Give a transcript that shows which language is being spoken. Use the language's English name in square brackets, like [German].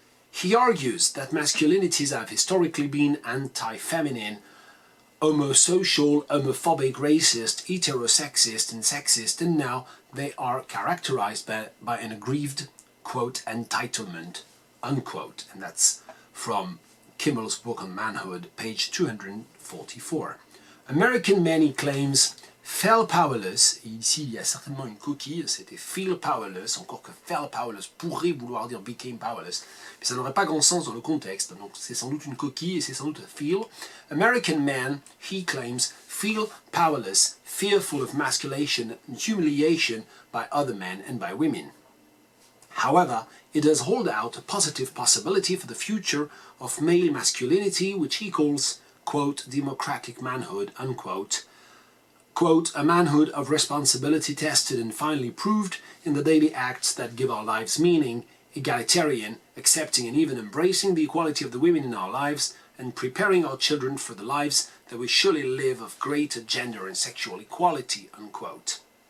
[English] He argues that masculinities have historically been anti-feminine, homosocial, homophobic, racist, heterosexist, and sexist, and now they are characterized by an aggrieved, quote, entitlement, unquote. And that's from Kimmel's book on manhood, page 244. American men, he claims, felt powerless, [French] et ici il y a certainement une coquille, c'était feel powerless, encore que [English] felt powerless [French] pourrait vouloir dire [English] became powerless, [French] mais ça n'aurait pas grand sens dans le contexte, donc c'est sans doute une coquille et c'est sans doute feel. [English] American men, he claims, feel powerless, fearful of emasculation and humiliation by other men and by women. However, it does hold out a positive possibility for the future of male masculinity, which he calls, quote, democratic manhood, unquote, quote, a manhood of responsibility tested and finally proved in the daily acts that give our lives meaning, egalitarian, accepting and even embracing the equality of the women in our lives, and preparing our children for the lives that we surely live of greater gender and sexual equality, unquote.